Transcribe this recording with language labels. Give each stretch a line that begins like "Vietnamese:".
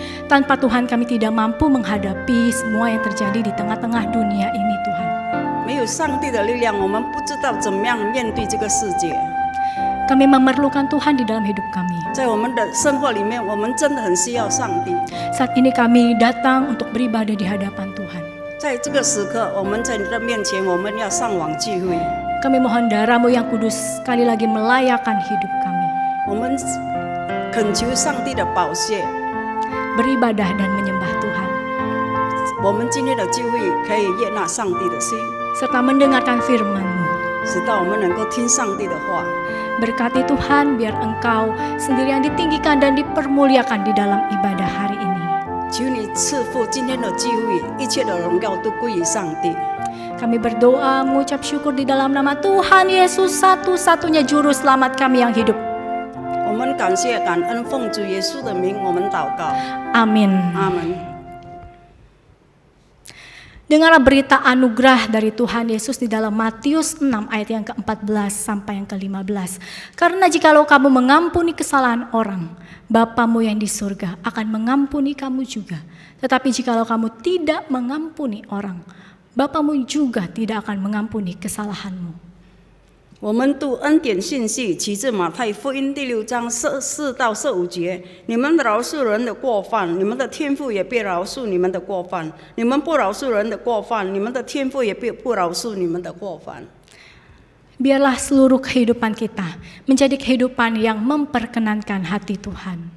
Indonesian: Tanpa Tuhan kami tidak mampu menghadapi semua yang terjadi di tengah-tengah dunia ini, Tuhan.
Chinese: 没有上帝的力量，我们不知道怎么样面对这个世界。
Indonesian: Kami memerlukan Tuhan di dalam hidup kami.
Chinese: 在我们的生活里面，我们真的很需要上帝。
Indonesian: Saat ini kami datang untuk beribadah di hadapan Tuhan.
Chinese: 在这个时刻，我们在你的面前，我们要上网聚会。
Indonesian: Kami mohon darah-Mu yang kudus sekali lagi melayakkan hidup kami.
Chinese: 我们恳求上帝的宝血，
Indonesian: Beribadah dan menyembah Tuhan,
Chinese: 我们今天的聚会可以悦纳上帝的心，
Indonesian: serta mendengarkan firman-Mu.
Chinese: 使到我们能够听上帝的话。
Indonesian: Berkati Tuhan, biar Engkau sendiri yang ditinggikan dan dipermuliakan di dalam ibadah hari ini.
Chinese: 求你赐福今天的聚会，一切的荣耀都归于上帝。
Indonesian: Kami berdoa mengucap syukur di dalam nama Tuhan Yesus, satu-satunya juru selamat kami yang hidup.
Chinese: 我们感谢感恩，奉主耶稣的名，我们祷告，
Indonesian: Amin.
Chinese: 阿门。
Indonesian: Dengarlah berita anugerah dari Tuhan Yesus di dalam Matius 6 ayat yang ke-14 sampai yang ke-15. Karena jikalau kamu mengampuni kesalahan orang, Bapamu yang di surga akan mengampuni kamu juga. Tetapi jikalau kamu tidak mengampuni orang, Bapamu juga tidak akan mengampuni kesalahanmu.
Chinese: 我们读恩典信息，起自马太福音第6章14到15节。你们饶恕人的过犯，你们的天父也必饶恕你们的过犯；你们不饶恕人的过犯，你们的天父也必不饶恕你们的过犯。
Indonesian: Biarlah seluruh kehidupan kita menjadi kehidupan yang memperkenankan hati Tuhan.